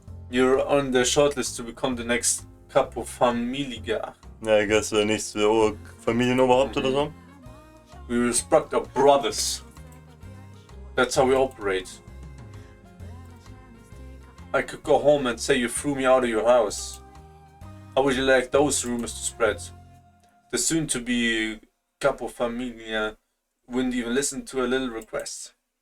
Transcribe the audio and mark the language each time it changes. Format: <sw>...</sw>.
<en>You're on the shortlist to become the next Capofamiliga.</en> <de>Ja,</de> <en>I guess</en> <de>nächste Familienoberhaupt oder so.</de> <en>We respect our brothers. That's how we operate. I could go home and say you threw me out of your house. How would you like those rumors to spread? The soon-to-be Capofamilia wouldn't even listen to a little request.</en>